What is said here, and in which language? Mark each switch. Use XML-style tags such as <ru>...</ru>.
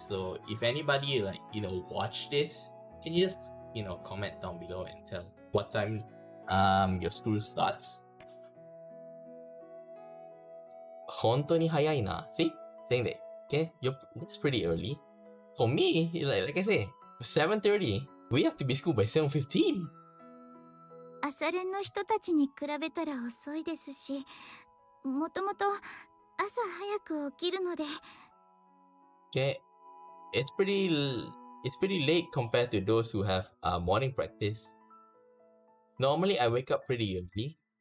<en>So if anybody, like, watch this, can you just comment down below and tell what time your school starts?</en> <ja>本当に早いな.</ja> <en>See? Saying that, okay, that's pretty early. For me, like I say, 7:30, we have to be school by 7:15.</en> <ja>朝練の人たちに比べたら遅いですし、もともと朝早く起きるので。</ja> <en>Okay, it's pretty late compared to those who have morning practice. Normally, I wake up pretty early.</en>